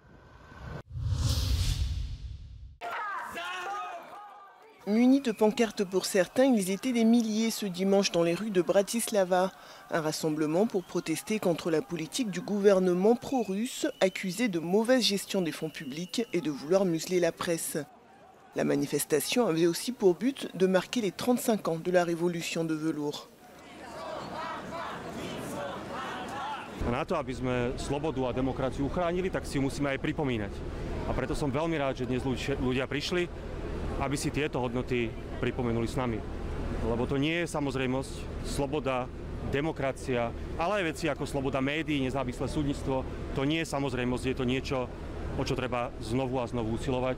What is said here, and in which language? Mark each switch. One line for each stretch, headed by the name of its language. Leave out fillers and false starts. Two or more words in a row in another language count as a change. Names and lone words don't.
French: Munis de pancartes pour certains, ils étaient des milliers ce dimanche dans les rues de Bratislava. Un rassemblement pour protester contre la politique du gouvernement pro-russe, accusé de mauvaise gestion des fonds publics et de vouloir museler la presse. La manifestation avait aussi pour but de marquer les 35 ans de la révolution de velours.
Slovak: Na to, aby sme slobodu a demokraciu uchránili, tak si ju musíme aj pripomínať. A preto som veľmi rád, že dnes ľudia prišli, aby si tieto hodnoty pripomenuli s nami. Lebo to nie je samozrejmosť, sloboda, demokracia, ale aj veci ako sloboda médií, nezávislé súdnictvo, to nie je samozrejmosť, je to niečo, o čo treba znovu a znovu usilovať.